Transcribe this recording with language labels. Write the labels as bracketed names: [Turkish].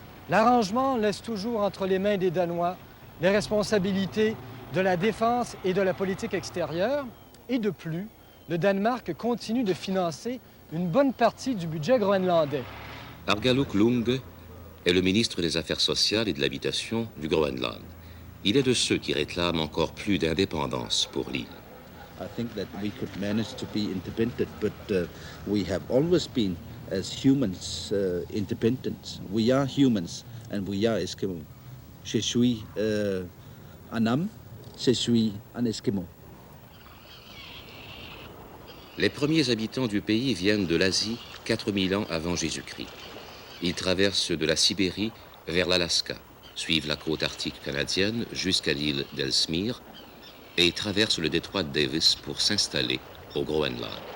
[French] L'arrangement laisse toujours entre les mains des Danois les responsabilités de la défense et de la politique extérieure. Et de plus, le Danemark continue de financer une bonne partie du budget groenlandais. Argaluk Lung est le ministre des Affaires sociales et de l'Habitation du Groenland. Il est de ceux qui réclament encore plus d'indépendance pour l'île. [English] I think that we could manage to be independent, but we have always been, as humans, independent. We are humans, and we are Eskimo. [French] Je suis un homme, je suis un Eskimo. Les premiers habitants du pays viennent de l'Asie 4000 ans avant Jésus-Christ. Ils traversent de la Sibérie vers l'Alaska, suivent la côte arctique canadienne jusqu'à l'île d'Ellesmere et traversent le détroit de Davis pour s'installer au Groenland.